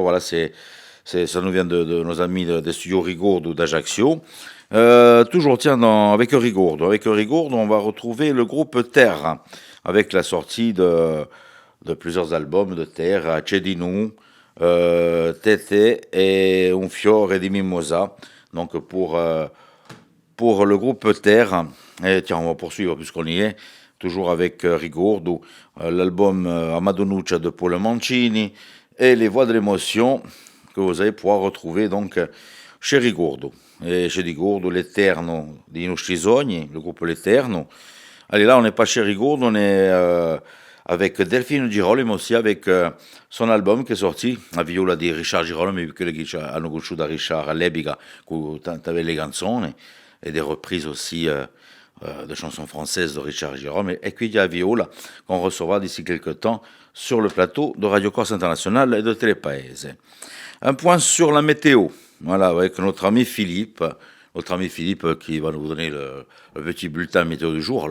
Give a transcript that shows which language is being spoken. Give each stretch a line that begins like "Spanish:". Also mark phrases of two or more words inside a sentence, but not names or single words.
French: Voilà, ça nous vient de nos amis des studios Rigordo d'Ajaccio. Toujours, tiens, avec Rigordo. Avec Rigordo, on va retrouver le groupe Terre, avec la sortie de plusieurs albums de Terre, Cedinu, Tete et Un fiore di mimosa. Donc pour le groupe Terre, et tiens, on va poursuivre puisqu'on y est. toujours avec Rigordo, l'album Amadonuccia de Paolo Mancini et les voix de l'émotion que vous allez pouvoir retrouver donc chez Rigordo. Et chez Rigordo, l'Eterno di nostri sogni, le groupe l'Eterno. Allez, là, on n'est pas chez Rigordo, on est avec Delphine Girolamo, mais aussi avec son album qui est sorti, la viola di Richard Girolamo,
Italian: quello che hanno conosciuto da Richard all'epoca, con tante belle canzoni,
French: et des reprises aussi de chansons françaises de Richard Girolamo. Et puis il y a la viola qu'on recevra d'ici quelques temps sur le plateau de Radio Corse International et de Télépaese. Un point sur la météo, voilà, avec notre ami Philippe qui va nous donner le petit bulletin météo du jour.